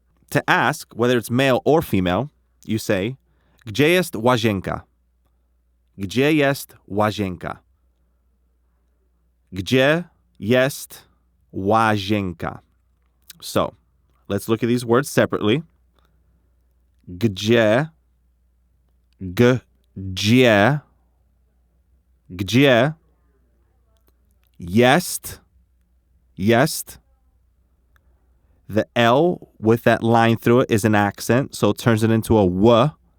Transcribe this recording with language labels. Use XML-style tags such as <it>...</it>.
<en>To ask whether it's male or female, you say,</en> <pl>gdzie jest łazienka? Gdzie jest łazienka? Gdzie jest łazienka?</pl> <en>So, let's look at these words separately.</en> <pl>Gdzie, gdzie, gdzie, jest, jest.</pl> <en>The L with that line through it is an accent, so it turns it into a W.</en>